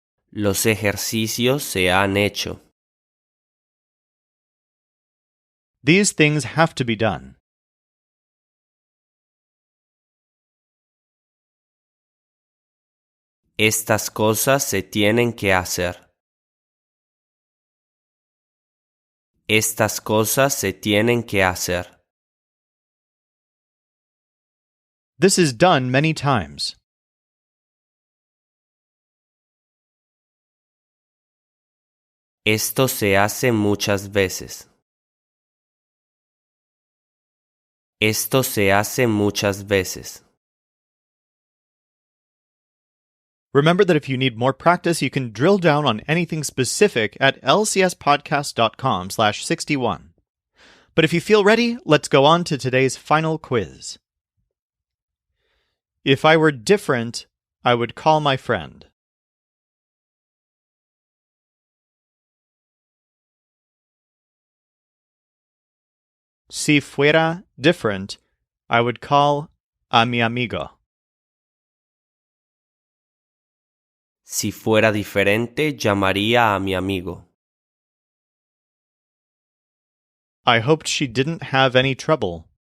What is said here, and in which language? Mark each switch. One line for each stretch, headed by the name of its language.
Spanish: Los ejercicios se han hecho.
English: These things have to be done.
Spanish: Estas cosas se tienen que hacer. Estas cosas se tienen que hacer.
English: This is done many times.
Spanish: Esto se hace muchas veces. Esto se hace muchas veces.
English: Remember that if you need more practice, you can drill down on anything specific at lcspodcast.com/61. But if you feel ready, let's go on to today's final quiz. If I were different, I would call my friend.
Spanish: Si fuera
English: different, I would call
Spanish: a mi amigo. Si fuera diferente, llamaría a mi amigo.
English: I hoped she didn't have any trouble.